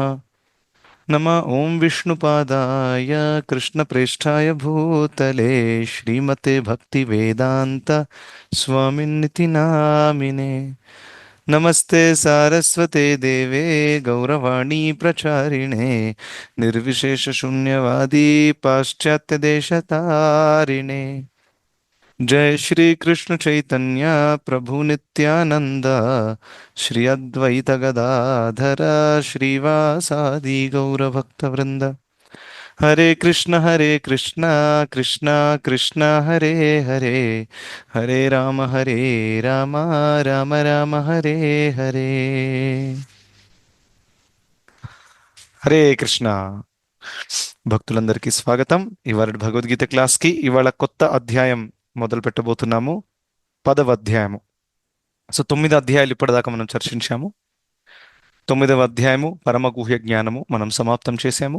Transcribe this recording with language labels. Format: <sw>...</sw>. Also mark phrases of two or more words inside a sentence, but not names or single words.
<sa>నమ ఓం విష్ణుపాదాయ కృష్ణప్రేష్ఠాయ భూతలే శ్రీమతే భక్తివేదాంత స్వామిన్నితి నామినే. నమస్తే సారస్వతే దేవే గౌరవాణీ ప్రచారిణే నిర్విశేష శూన్యవాదీ పాశ్చాత్య దేశతారిణే. जय श्री कृष्ण चैतन्य प्रभु नित्यानंद श्री अद्वैत गदाधर श्रीवासादि गौर भक्त वृंद. हरे कृष्ण कृष्ण कृष्ण हरे हरे, हरे राम राम राम हरे हरे.</sa> <te>హరే కృష్ణ భక్తులందరికీ స్వాగతం. ఇవాళ భగవద్గీత క్లాస్కి ఇవాళ కొత్త అధ్యాయం మొదలు పెట్టబోతున్నాము. 10వ అధ్యాయము. సో 9 అధ్యాయాలు ఇప్పటిదాకా మనం చర్చించాము. 9వ అధ్యాయము పరమగుహ్య జ్ఞానము మనం సమాప్తం చేశాము.</te>